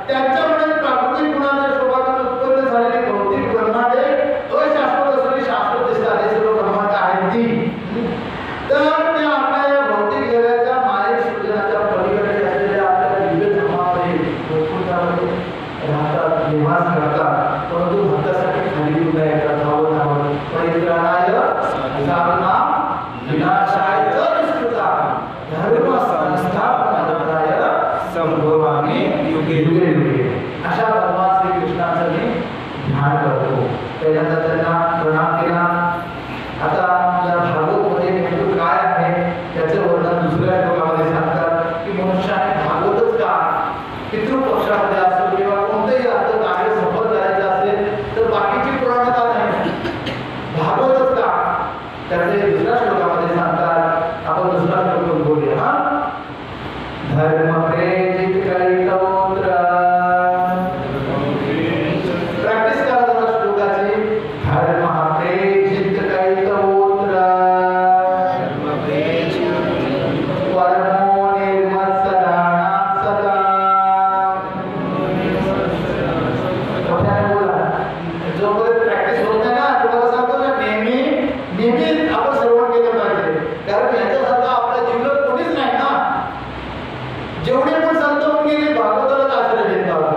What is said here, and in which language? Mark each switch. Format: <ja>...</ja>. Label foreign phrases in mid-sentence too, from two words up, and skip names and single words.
<mr>त्यांच्यामुळे प्राकृतिक गुणांच्या शोभातून उत्पन्न झालेली भौतिक ब्रह्मांडे अशाश्वत असलेली शाश्वत दिसतात. हे सर्व ब्रह्मांड आहेत ती. तर ते आपल्या या भौतिक जगाच्या मायिक सृजनाच्या पलीकडे असलेल्या आपल्या दिव्य धर्मामध्ये वैकुंठामध्ये राहतात, निवास करतात. परंतु भक्तासाठी खाली उभ्या येतात, धावत</mr> <sa>परित्राणाय साधना विनाशाय च निष्कृता धर्म संस्थापनाय संभवामि युगे युगे.</sa> <mr>अशा भगवान श्रीकृष्णाचं मी ध्यान करतो. पहिल्यांदा त्यांना प्रणाम केला. आता या भागवतमध्ये नेमकं काय आहे त्याचं वर्णन दुसऱ्या श्लोकामध्ये सांगतात की मनुष्याने भागवतच का, पितृपक्षामध्ये असो किंवा कोणतंही असं कार्य सफल करायचं असेल तर बाकीची पुराणं का नाही, भागवतच का? त्याचे दुसऱ्या श्लोकामध्ये सांगतात. आपण दुसरा श्लोक बोलूया.</mr> <sa>हा, धर्म प्रेरित कैतवोत्र.</sa> <mr>प्रॅक्टिस करा जरा श्लोकाची.</mr> <sa>धर्म प्रेरित कैतवोत्र परमो निर्मत्सराणां सदा.</sa> <mr>जोपर्यंत प्रॅक्टिस होत नाही ना, तुम्हाला सांगतो ना, नेहमी आपण श्रवण केलं पाहिजे. कारण याच्यासारखं आपल्या जीवनात कोणीच नाही ना. जेवढे पण संत होऊन गेले भागवतालाच आश्रय घेतला होता.</mr>